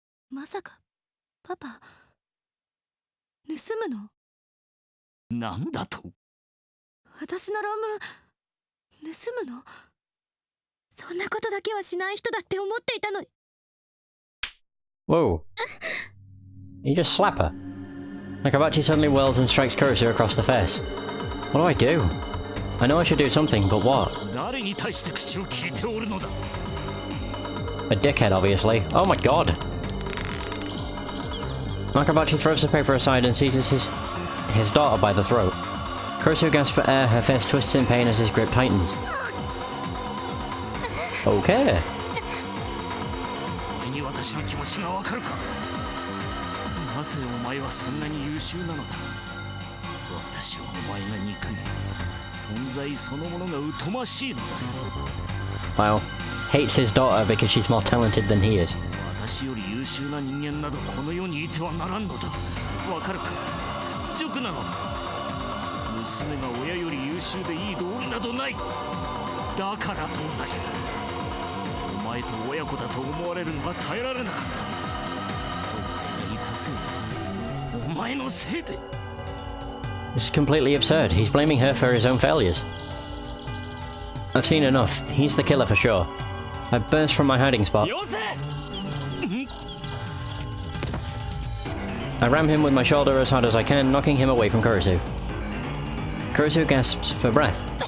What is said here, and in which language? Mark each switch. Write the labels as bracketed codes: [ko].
[ja] まさかパパ盗むの？なんだと？私の論文盗むの？そんなことだけはしない人だって思っていたのに。 [en] Whoa. You just slap her. Nakabachi suddenly whirls and strikes Kurisu across the face. What do? I know I should do something, but what? [ja] 誰に対して口を聞いておるのだ。 [en] A dickhead, obviously. Oh my god! Nakabachi throws the paper aside and seizes his daughter by the throat. Kurisu gasps for air, her face twists in pain as his grip tightens. Okay. [ja] お前に私の気持ちがわかるか。なぜお前はそんなに優秀なのだ。私はお前が憎い。存在そのものが疎ましいのだ。 [en] Wow. Hates his daughter because she's more talented than he is. [ja] 私より優秀な人間などこの世にいてはならんのだ。わかるか。屈辱なのだ。娘が親より優秀でいい道理などない。だから遠ざけた。お前前と親子だと思われるのが耐えられなかった。お前に足せお前のせいで。 [en] It's completely absurd. He's blaming her for his own failures. I've seen enough. He's the killer for sure. I burst from my hiding spot. I ram him with my shoulder as hard as I can, knocking him away from Kurisu. Kurisu gasps for breath.